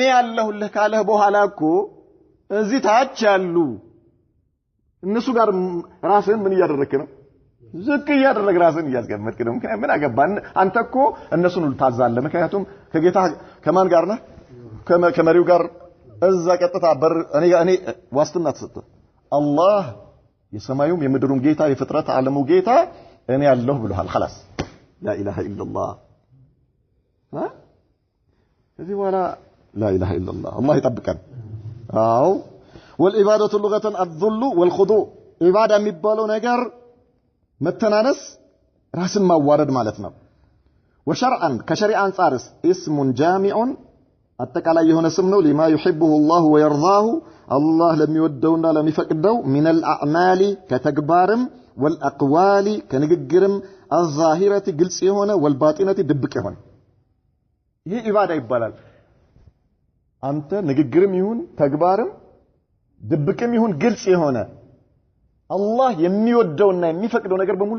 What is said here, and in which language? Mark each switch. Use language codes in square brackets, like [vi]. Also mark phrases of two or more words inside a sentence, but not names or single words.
[am] ያለሁልህ ካለህ በኋላ እኮ እዚህ ታች ያሉ እነሱ ጋር ራስህን ምን እያደረክ ነው ዝቅ እያደረግ ራስህን እያስቀመጥክ ነው ምክንያቱም ምን አገባን አንተ እኮ እነሱን ታዛለህ ምክንያቱም ከጌታ ከማን ጋር ነህ ከመሪው ጋር እዛ ቀጥታ በር እኔ ዋስትና ተሰጠ አላህ የሰማዩም የምድሩም ጌታ የፍጥረት ዓለሙ ጌታ እኔ ያለሁ ብለዋል [ar] خلاص لا اله الا الله [am] ከዚህ በኋላ [ar] لا اله الا الله الله [am] ይጠብቀን አው [ar] والعباده لغه الذل والخضوع عباده [am] የሚባለው ነገር መተናነስ ራስን ማዋረድ ማለት ነው [ar] وشرعا كشريعه አንፃርስ اسم جامع [am] አጠቃላይ የሆነ ስም ነው [ar] لما يحبه الله ويرضاه الله [am] ለሚወደውና ለሚፈቅደው [ar] من الاعمال [am] ከተግባርም والاقوال ከንግግርም الظاهره ግልጽ የሆነ والباطنه ድብቅ የሆነ ይሄ ኢባዳ ይባላል አንተ ንግግርም ይሁን ተግባርም ድብቅም ይሁን ግልጽ የሆነ አላህ የሚወደውና የሚፈቅደው ነገር በሙሉ